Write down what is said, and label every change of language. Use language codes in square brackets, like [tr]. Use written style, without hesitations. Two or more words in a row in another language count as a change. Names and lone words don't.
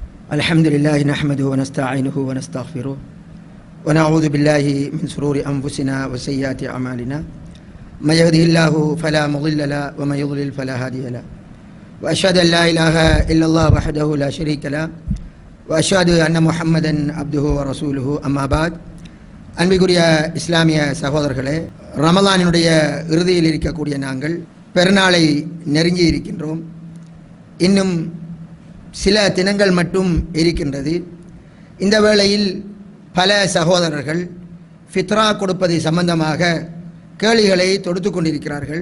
[ar] الحمد لله نحمده ونستعينه ونستغفره ونعوذ بالله من شرور أنفسنا وسيئات أعمالنا من يهده الله فلا مضل له ومن يضلل فلا هادي له وأشهد أن لا إله إلا الله وحده لا شريك له وأشهد أن محمدا عبده ورسوله أما بعد [ta] அன்பிற்குரிய இஸ்லாமிய சகோதரர்களே, ரமலானினுடைய இறுதியில் இருக்கக்கூடிய நாங்கள் பெருநாளை நெருங்கி இருக்கின்றோம். இன்னும் சில தினங்கள் மட்டும் இருக்கின்றது. இந்த வேளையில் பல சகோதரர்கள் ஃபித்ரா கொடுப்பது சம்பந்தமாக கேள்விகளை தொடுத்து கொண்டிருக்கிறார்கள்.